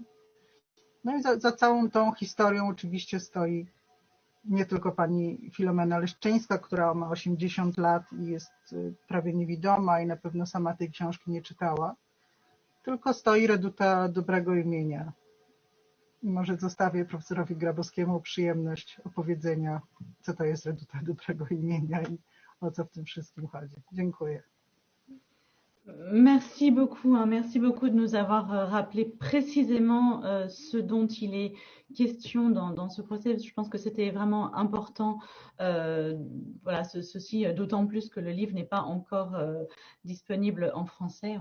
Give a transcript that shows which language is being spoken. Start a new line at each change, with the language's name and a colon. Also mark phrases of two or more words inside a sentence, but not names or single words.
Polish: No i za całą tą historią oczywiście stoi nie tylko pani Filomena Leszczyńska, która ma 80 lat i jest prawie niewidoma i na pewno sama tej książki nie czytała, tylko stoi Reduta Dobrego Imienia. I może zostawię profesorowi Grabowskiemu przyjemność opowiedzenia, co to jest Reduta Dobrego Imienia i o co w tym wszystkim chodzi. Dziękuję.
French: Merci beaucoup de nous avoir rappelé précisément ce dont il est question dans ce procès. Je pense que c'était vraiment important, voilà, ceci d'autant plus que le livre n'est pas encore disponible en français.